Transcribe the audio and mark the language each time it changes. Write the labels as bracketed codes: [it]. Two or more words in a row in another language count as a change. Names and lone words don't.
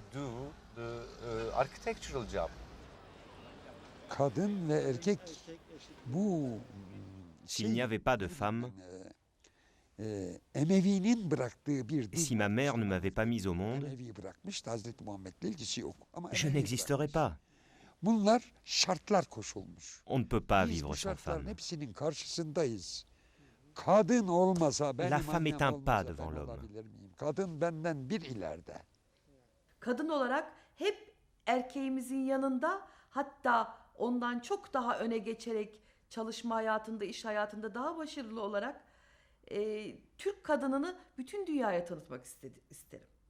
[fr] S'il n'y avait pas de femme, si ma mère ne m'avait pas mise au monde, je n'existerais pas. On ne peut pas vivre sans femme. La femme est un pas devant l'homme. [tr] Kadın olarak hep erkeğimizin yanında, hatta ondan çok daha öne geçerek çalışma hayatında, iş hayatında daha başarılı olarak Türk kadınını bütün dünyaya tanıtmak isterim.